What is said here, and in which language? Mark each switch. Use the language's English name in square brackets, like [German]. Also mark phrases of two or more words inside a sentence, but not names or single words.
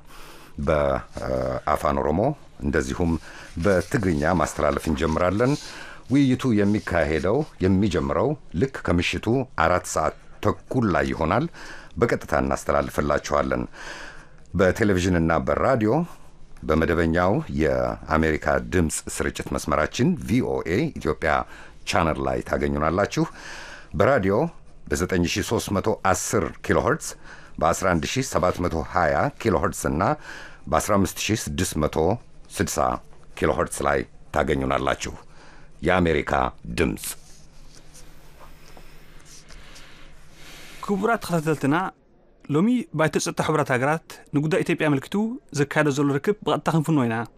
[Amharic] በአፋን ኦሮሞ እንደዚሁም በትግርኛ ማስተላለፍ እንጀምራለን። ውይይቱ የሚጀምረው ልክ ከምሽቱ 4 ሰዓት ተኩል ላይ ይሆናል። በቀጥታ እናስተላልፍላችኋለን። በቴሌቪዥንና በራዲዮ በመደበኛው የአሜሪካ ድምጽ ስርጭት መስመራችን ቪኦኤ ኢትዮጵያ ቻናል ላይ ታገኙናላችሁ። በራዲዮ በ9310 ኪሎ ሄርትዝ በ11720 ኪሎ ሄርትዝ እና በ15660 ኪሎ ሄርትዝ ላይ ታገኙናላችሁ። የአሜሪካ ድምጽ [Tigrinya] ክቡራት ተከታተልትና ሎሚ ባይቶ ጸጥታ ሕብረት ሃገራት ንጉዳይ ኢትዮጵያ መልክቱ ዘካየደ ዘሎ ርክብ ብቐጥታ ክንፍኖ ኢና